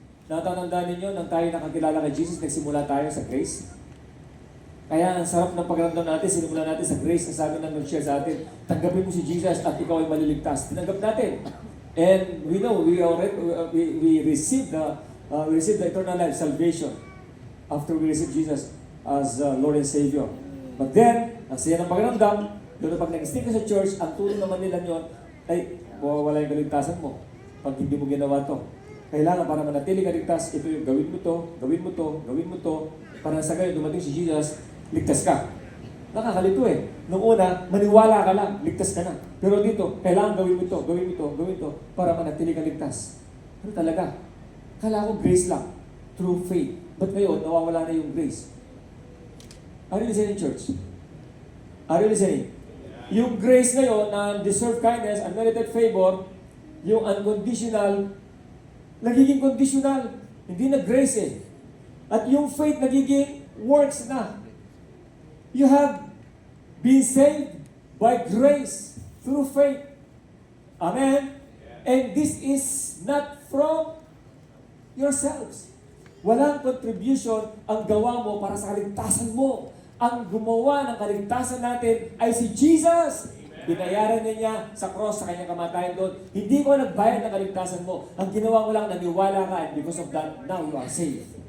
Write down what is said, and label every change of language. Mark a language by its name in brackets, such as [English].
[Filipino] Natatandaan ninyo, nang tayo nakakilala kay Jesus, nagsimula tayo sa grace. Kaya ang sarap ng pagramdam natin, sinimulan natin sa grace, ang sabi ng nag-share sa atin, tanggapin mo si Jesus at ikaw ay maliligtas. Tinanggap natin. [English] And we know, we received the eternal life, salvation, after we received Jesus as Lord and Savior. [Filipino] But then, ang saya ng pagramdam, doon pag nag-stick ka sa church, ang tulong naman nila yun, ay, mawawala yung kaligtasan mo pag hindi mo ginawa to. Kailangan para manatili ka ligtas, ito yung gawin mo to, gawin mo to, gawin mo to, para sa gayon dumating si Jesus, ligtas ka. Nakakalito eh. Nung una, maniwala ka lang, ligtas ka na. Pero dito, kailangan gawin mo to, gawin mo to, gawin to, para manatili ka ligtas. Ano talaga? Kala ko grace lang, through faith. But ngayon, nawawala na yung grace. [English] Are you listening, church? Are you listening? [Filipino] Yung grace ngayon na deserved kindness, unmerited favor, yung unconditional, nagiging conditional. Hindi na grace eh. At yung faith nagiging works na. [English] You have been saved by grace through faith. Amen? And this is not from yourselves. [Filipino] Walang contribution ang gawa mo para sa kaligtasan mo. Ang gumawa ng kaligtasan natin ay si Jesus. Binayaran niya sa cross sa kanyang kamatayan doon. Hindi ko nagbayad ng kaligtasan mo. Ang ginawa mo lang, naniwala ka, [English] and because of that, now you are saved.